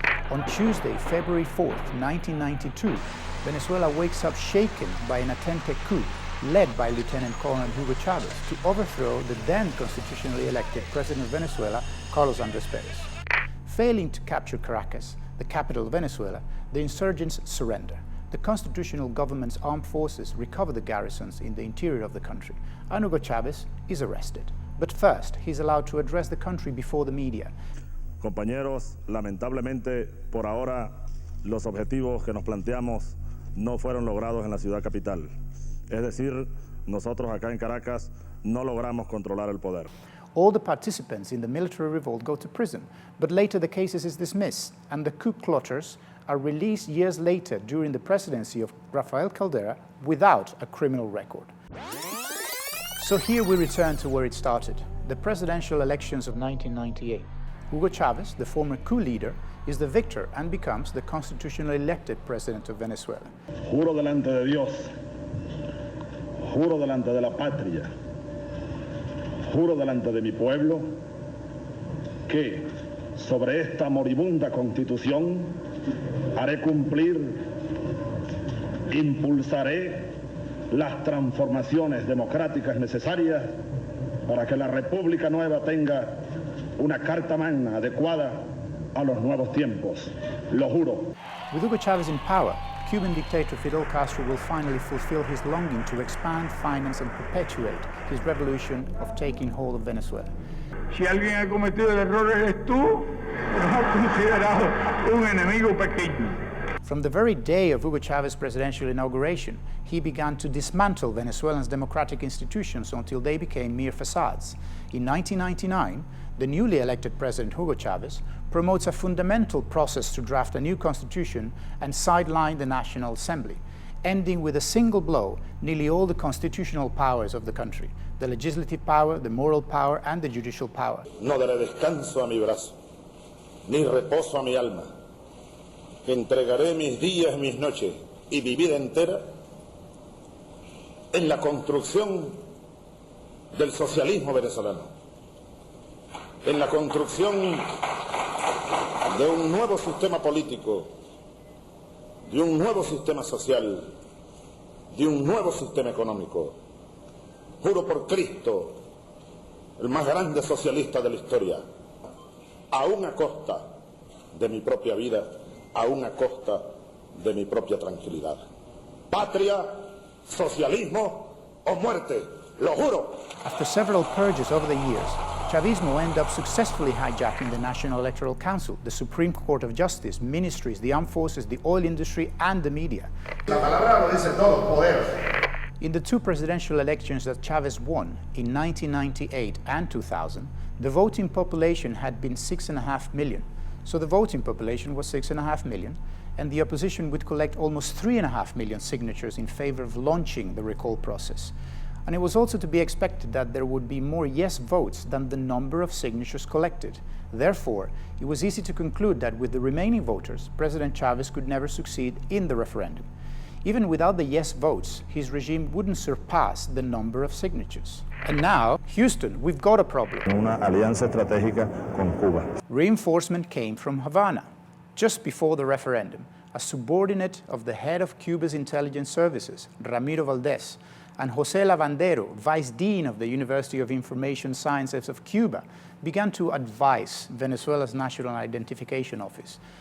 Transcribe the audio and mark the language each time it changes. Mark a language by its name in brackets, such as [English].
[English] On Tuesday, February 4th, 1992, Venezuela wakes up shaken by an attempted coup led by Lieutenant Colonel Hugo Chavez to overthrow the then constitutionally elected president of Venezuela, Carlos Andrés Pérez. Failing to capture Caracas, the capital of Venezuela, the insurgents surrender. The constitutional government's armed forces recover the garrisons in the interior of the country, and Hugo Chavez is arrested. But first, he's allowed to address the country before the media. [Spanish] Compañeros, lamentablemente, por ahora, los objetivos que nos planteamos no fueron logrados en la ciudad capital. Es decir, nosotros acá en Caracas no logramos controlar el poder. [English] All the participants in the military revolt go to prison, but later the case is dismissed, and the coup plotters are released years later during the presidency of Rafael Caldera without a criminal record. So here we return to where it started, the presidential elections of 1998. Hugo Chavez, the former coup leader, is the victor and becomes the constitutionally elected president of Venezuela. [Spanish] Juro delante de Dios, juro delante de la patria, juro delante de mi pueblo, que sobre esta moribunda constitución haré cumplir, impulsaré las transformaciones democráticas necesarias para que la República Nueva tenga una carta magna adecuada a los nuevos tiempos. Lo juro. [English] With Hugo Chavez in power, Cuban dictator Fidel Castro will finally fulfill his longing to expand, finance and perpetuate his revolution of taking hold of Venezuela. [Spanish] Si alguien ha cometido el error eres tú, nos has considerado un enemigo pequeño. [English] From the very day of Hugo Chavez's presidential inauguration, he began to dismantle Venezuelans' democratic institutions until they became mere facades. In 1999, the newly elected president Hugo Chavez promotes a fundamental process to draft a new constitution and sideline the National Assembly, ending with a single blow nearly all the constitutional powers of the country, the legislative power, the moral power, and the judicial power. [Spanish] No daré descanso a mi brazo, ni reposo a mi alma, que entregaré mis días, mis noches y mi vida entera en la construcción del socialismo venezolano, en la construcción de un nuevo sistema político, de un nuevo sistema social, de un nuevo sistema económico. Juro por Cristo, el más grande socialista de la historia, aún a costa de mi propia vida, aún a costa de mi propia tranquilidad. Patria, socialismo o muerte, lo juro. [English] After several purges over the years, Chavismo ended up successfully hijacking the National Electoral Council, the Supreme Court of Justice, ministries, the armed forces, the oil industry, and the media. [Spanish] La palabra lo dice todo, poder. [English] In the two presidential elections that Chavez won in 1998 and 2000, the voting population had been 6.5 million. So the voting population was 6.5 million, and the opposition would collect almost 3.5 million signatures in favor of launching the recall process. And it was also to be expected that there would be more yes votes than the number of signatures collected. Therefore, it was easy to conclude that with the remaining voters, President Chavez could never succeed in the referendum. Even without the yes votes, his regime wouldn't surpass the number of signatures. And now, Houston, we've got a problem. [Spanish] Una alianza estratégica con Cuba. [English] Reinforcement came from Havana. Just before the referendum, a subordinate of the head of Cuba's intelligence services, Ramiro Valdez, and José Lavandero, Vice Dean of the University of Information Sciences of Cuba, began to advise Venezuela's National Identification Office.